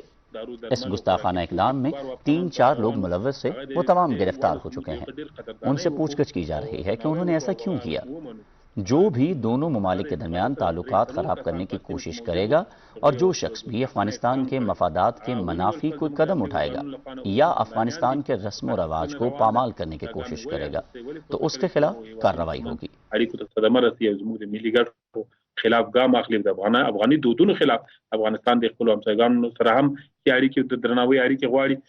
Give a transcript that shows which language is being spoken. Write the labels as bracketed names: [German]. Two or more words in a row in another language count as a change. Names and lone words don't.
[Urdu] اس گستاخانہ اقدام میں 3-4 لوگ ملوث تھے، وہ تمام گرفتار ہو چکے ہیں، ان سے پوچھ گچھ کی جا رہی ہے کہ انہوں نے ایسا کیوں کیا۔ جو بھی دونوں ممالک کے درمیان تعلقات خراب کرنے کی کوشش کرے گا اور جو شخص بھی افغانستان کے مفادات کے منافی کوئی قدم اٹھائے گا یا افغانستان کے رسم و رواج کو پامال کرنے کی کوشش کرے گا تو اس کے خلاف کارروائی ہوگی۔ [Pashto] اړیکو ته صدمه رسي او زموږ د ملي ګټو خلاف ګام اخلي، د افغاني دودونو خلاف افغانستان د خپلو همسایګانو سره هم چې اړیکې د درناوي اړیکې غواړي